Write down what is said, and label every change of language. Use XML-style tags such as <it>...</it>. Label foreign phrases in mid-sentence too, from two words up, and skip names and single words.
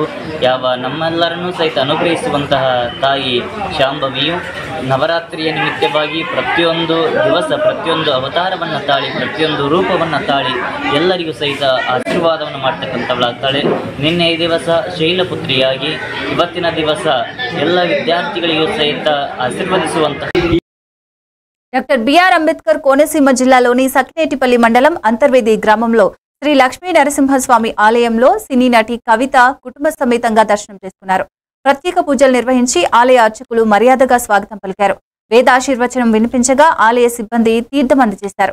<kn>ಯಾವ ನಮ್ಮೆಲ್ಲರನ್ನೂ ಸಹಿತ ಅನುಗ್ರಹಿಸುವಂತಹ ತಾಯಿ ಶಾಂಭವಿಯು ನವರಾತ್ರಿಯ ನಿಮಿತ್ತವಾಗಿ ಪ್ರತಿಯೊಂದು ದಿವಸ ಪ್ರತಿಯೊಂದು ಅವತಾರವನ್ನು ತಾಳಿ ಪ್ರತಿಯೊಂದು ರೂಪವನ್ನು ತಾಳಿ ಎಲ್ಲರಿಗೂ ಸಹಿತ ಆಶೀರ್ವಾದವನ್ನು ಮಾಡ್ತಕ್ಕಂಥವಳಾಗ್ತಾಳೆ. ನಿನ್ನೆ ಈ ದಿವಸ ಶೈಲಪುತ್ರಿಯಾಗಿ, ಇವತ್ತಿನ ದಿವಸ ಎಲ್ಲ ವಿದ್ಯಾರ್ಥಿಗಳಿಗೂ ಸಹಿತ ಆಶೀರ್ವದಿಸುವಂತಹ</kn> <te>డాక్టర్ బిఆర్ అంబేద్కర్ కోనసీమ జిల్లాలోని సకినేటిపల్లి మండలం అంతర్వేది గ్రామంలో శ్రీ లక్ష్మీ నరసింహస్వామి ఆలయంలో సినీ నటి కవిత కుటుంబ సమేతంగా దర్శనం చేసుకున్నారు. ప్రత్యేక పూజలు నిర్వహించి ఆలయ అర్చకులు మర్యాదగా స్వాగతం పలికారు. వేదాశీర్వచనం వినిపించగా ఆలయ సిబ్బంది తీర్థం అందజేశారు.</te>